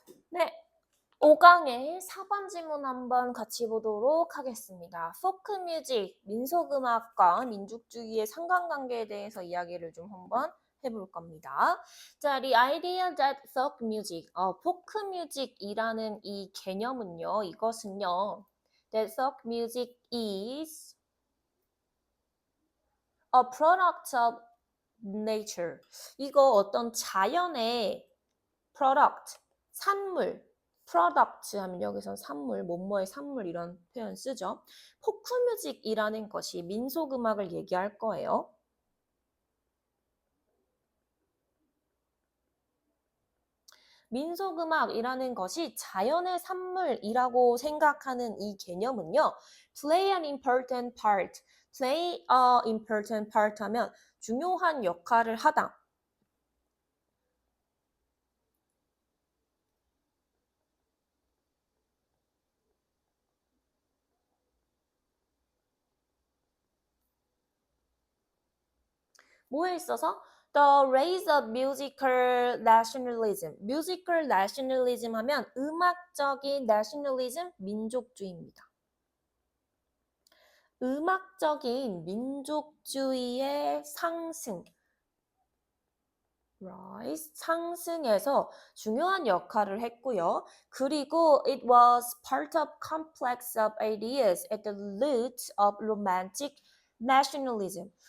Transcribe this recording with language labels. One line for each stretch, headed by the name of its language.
Korean: 네, 5강의 4번 지문 한번 같이 보도록 하겠습니다. 포크 뮤직, 민속음악과 민족주의의 상관관계에 대해서 이야기를 좀 한번 해볼 겁니다.
English: 자, the idea that folk music,
Korean: 포크 뮤직이라는 이 개념은요, 이것은요,
English: that folk music is a product of nature.
Korean: 이거 어떤 자연의 product, 산물, product 하면 여기서 산물, 뭐뭐의 산물 이런 표현 쓰죠. 포크뮤직이라는 것이 민속음악을 얘기할 거예요. 민속음악이라는 것이 자연의 산물이라고 생각하는 이 개념은요.
English: play an important part, play a important part
Korean: 하면 중요한 역할을 하다. 뭐에 있어서?
English: The rise of musical nationalism. musical nationalism
Korean: 하면 음악적인 nationalism, 민족주의입니다. 음악적인 민족주의의 상승. rise, 상승에서 중요한 역할을 했고요. 그리고
English: it was part of complex of ideas at the root of romantic nationalism.